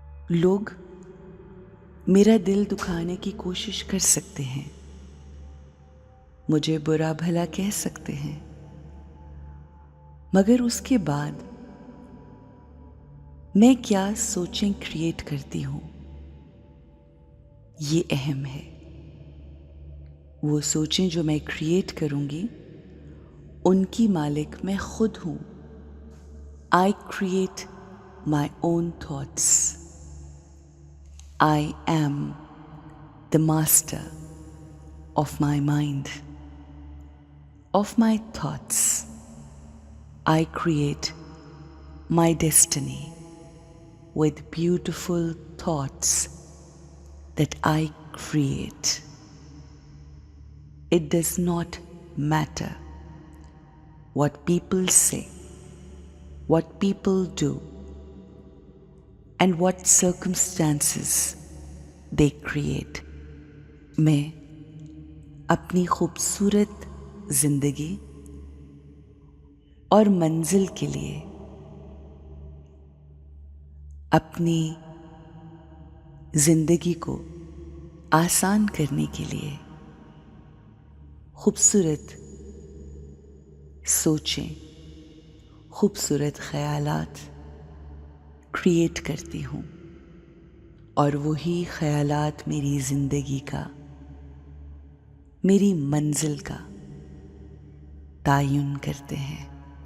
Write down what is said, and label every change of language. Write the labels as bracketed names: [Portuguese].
[Hindi] लोग मेरा दिल दुखाने की कोशिश कर सकते हैं, मुझे बुरा भला कह सकते हैं, मगर उसके बाद मैं क्या सोचें क्रिएट करती हूँ ये अहम है। वो सोचें जो मैं क्रिएट करूँगी उनकी मालिक मैं खुद हूँ। [English] I create my own thoughts. I am the master of my mind, of my thoughts. I create my destiny with beautiful thoughts that I create. It does not matter what people say, what people do, and what circumstances they create. [Hindi] मैं अपनी खूबसूरत जिंदगी और मंजिल के लिए अपनी जिंदगी को आसान करने के लिए खूबसूरत सोचें, खूबसूरत ख्यालात क्रिएट करती हूँ और वही ख्यालात मेरी जिंदगी का, मेरी मंजिल का तायुन करते हैं।